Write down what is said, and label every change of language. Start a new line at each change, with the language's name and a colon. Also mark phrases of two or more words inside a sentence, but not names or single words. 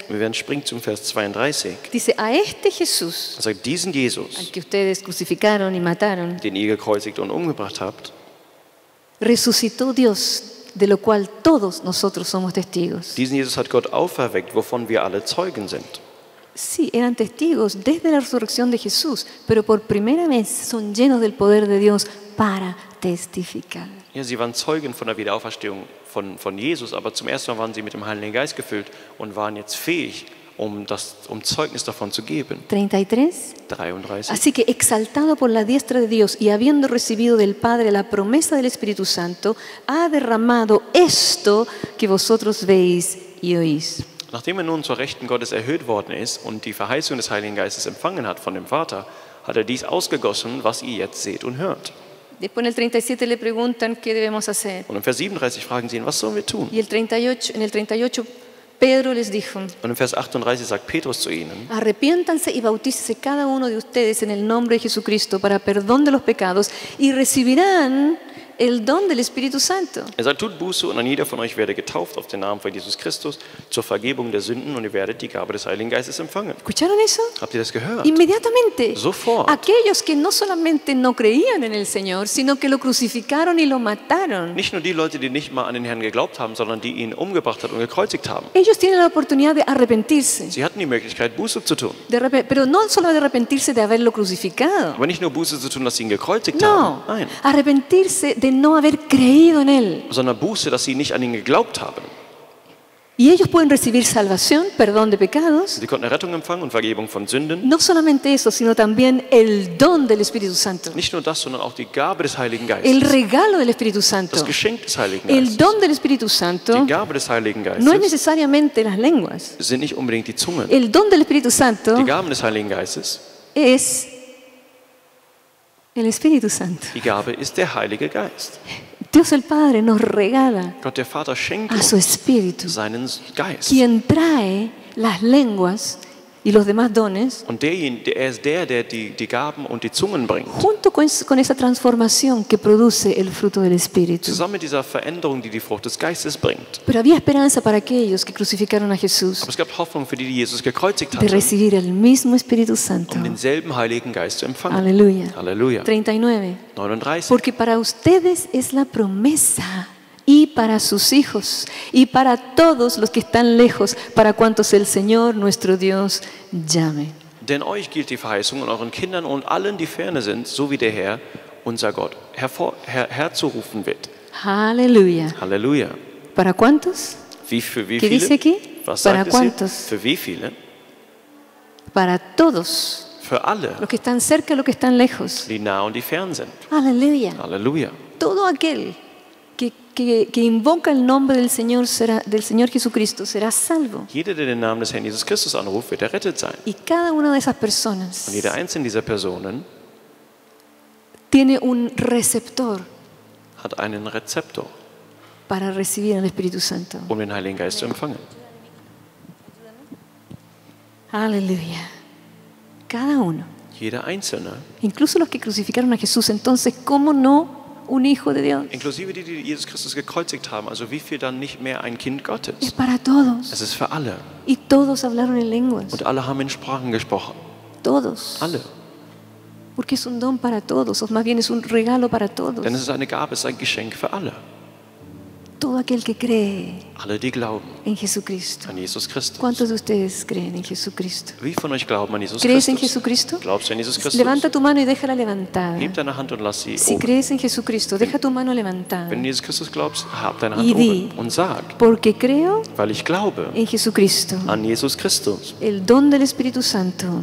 German: Wir werden springen zum Vers 32.
Spanish: Dice, a este Jesús,
German: Er sagt, diesen
Spanish: al
German: Jesus,
Spanish: que ustedes crucificaron y mataron,
German: den ihr gekreuzigt und umgebracht habt,
Spanish: resucitó Dios, de lo cual todos nosotros somos testigos.
German: diesen Jesus hat Gott auferweckt, wovon wir alle Zeugen sind.
Spanish: Sí, eran testigos desde la resurrección de Jesús, pero por primera vez son llenos del poder de Dios para testificar.
German: Ja, sie waren Zeugen von der Wiederauferstehung von Jesus, aber zum ersten Mal waren sie mit dem Heiligen Geist gefüllt und waren jetzt fähig, um Zeugnis davon zu geben.
Spanish: 33.
German: 33.
Spanish: Así que exaltado por la diestra de Dios y habiendo recibido del Padre la promesa del Espíritu Santo, ha derramado esto que vosotros veis y oís.
German: Nachdem er nun zur Rechten Gottes erhöht worden ist und die Verheißung des Heiligen Geistes empfangen hat von dem Vater, hat er dies ausgegossen, was ihr jetzt seht und hört.
Spanish: Después en el 37 le preguntan qué debemos hacer.
German: Und im Vers 37 fragen sie ihn, was sollen wir tun?
Spanish: Y en el 38 Pedro les dijo,
German: Und im Vers 38 sagt Petrus zu ihnen,
Spanish: arrepiéntanse y bautícese cada uno de ustedes en el nombre de Jesucristo para perdón de los pecados y recibirán el don del Espíritu Santo.
German: er sagt, tut Buße und an jeder von euch werde getauft auf den Namen von Jesus Christus zur Vergebung der Sünden und ihr werdet die Gabe des Heiligen Geistes empfangen.
Spanish: ¿Escucharon eso?
German: Habt ihr das gehört?
Spanish: Inmediatamente,
German: Sofort.
Spanish: aquellos que no solamente no creían en el Señor, sino que lo crucificaron y lo mataron,
German: Nicht nur die Leute, die nicht mal an den Herrn geglaubt haben, sondern die ihn umgebracht hat und gekreuzigt haben.
Spanish: ellos tienen la oportunidad de arrepentirse,
German: Sie hatten die Möglichkeit, Buße zu tun.
Spanish: pero no solo de arrepentirse de haberlo crucificado,
German: Aber nicht nur Buße zu tun, dass sie ihn gekreuzigt
Spanish: no,
German: haben. Nein.
Spanish: arrepentirse de no haber creído en Él.
German: Sondern Buße, dass sie nicht an ihn geglaubt haben.
Spanish: Y ellos pueden recibir salvación, perdón de pecados,
German: Sie konnten Rettung empfangen und Vergebung von Sünden.
Spanish: no solamente eso, sino también el don del Espíritu Santo,
German: Nicht nur das, sondern auch die Gabe des Heiligen
Spanish: el
German: Geistes.
Spanish: regalo del Espíritu
German: Das
Spanish: Santo.
German: Geschenk des Heiligen
Spanish: El
German: Geistes.
Spanish: don del Espíritu Santo
German: Die Gabe des Heiligen
Spanish: no es
German: Geistes
Spanish: necesariamente las lenguas.
German: sind nicht unbedingt die Zungen.
Spanish: El don del Espíritu Santo
German: Die Gaben des Heiligen Geistes,
Spanish: es el Espíritu Santo.
German: die Gabe ist der Heilige Geist.
Spanish: Dios el Padre nos regala
German: Gott der Vater schenkt
Spanish: a su
German: uns
Spanish: Espíritu,
German: seinen Geist.
Spanish: quien trae las lenguas y los demás dones
German: Und er ist der die Gaben und die Zungen bringt.
Spanish: junto con esa transformación que produce el fruto del Espíritu.
German: Zusammen mit dieser Veränderung, die die Frucht des Geistes bringt.
Spanish: Pero había esperanza para aquellos que crucificaron a Jesús
German: Aber es gab Hoffnung für die, die Jesus gekreuzigt
Spanish: de
German: hatten,
Spanish: recibir el mismo Espíritu Santo.
German: um denselben Heiligen Geist zu empfangen.
Spanish: Aleluya.
German: Halleluja.
Spanish: 39.
German: 39.
Spanish: Porque para ustedes es la promesa y para sus hijos y para todos los que están lejos, para cuantos el Señor nuestro Dios llame.
German: Denn euch gilt die Verheißung und euren Kindern und allen, die ferne sind, so wie der Herr, unser Gott, herzurufen wird.
Spanish: Aleluya.
German: Halleluja.
Spanish: ¿Para cuántos?
German: Für wie
Spanish: ¿Qué dice
German: viele?
Spanish: aquí?
German: Was
Spanish: ¿Para
German: sagt es hier?
Spanish: cuántos?
German: Für wie viele?
Spanish: Para todos
German: Für alle,
Spanish: los que están cerca y los que están lejos.
German: die nah und die fern sind.
Spanish: Aleluya.
German: Halleluja.
Spanish: Todo aquel que invoca el nombre del Señor Jesucristo será salvo.
German: Jeder, der den Namen des Herrn Jesus Christus anruft, wird errettet sein.
Spanish: Y cada una de esas personas
German: Und jeder einzelne dieser Personen
Spanish: tiene un receptor
German: hat einen Rezeptor,
Spanish: para recibir el Espíritu Santo.
German: um den Heiligen Geist zu empfangen.
Spanish: Aleluya. Cada uno.
German: Jeder Einzelne.
Spanish: Incluso los que crucificaron a Jesús. Entonces, ¿cómo no un hijo de Dios.
German: Inklusive die, die Jesus Christus gekreuzigt haben. Also wie viel dann nicht mehr ein Kind
Spanish: Es
German: Gottes?
Spanish: para todos.
German: Es ist für alle.
Spanish: Y todos hablaron en lenguas.
German: Und alle haben in Sprachen gesprochen.
Spanish: Todos.
German: Alle.
Spanish: Porque es un don para todos, o más bien es un regalo para todos.
German: Denn es ist eine Gabe, es ist ein Geschenk für alle.
Spanish: Todo aquel que cree
German: Alle, die glauben
Spanish: en Jesucristo.
German: an Jesus Christus.
Spanish: ¿Cuántos de ustedes creen en Jesucristo?
German: Wie von euch glauben an Jesus
Spanish: ¿Crees en
German: Christus?
Spanish: Jesucristo?
German: Glaubst du an Jesus Christus?
Spanish: Levanta tu mano y déjala levantada.
German: Heb deine Hand und lass sie
Spanish: Si
German: oben.
Spanish: crees en Jesucristo, deja tu mano levantada.
German: Wenn du Jesus Christus glaubst, hab deine Hand
Spanish: Y di,
German: oben und sag,
Spanish: porque creo
German: weil ich glaube
Spanish: en Jesucristo.
German: an Jesus Christus.
Spanish: El don del Espíritu Santo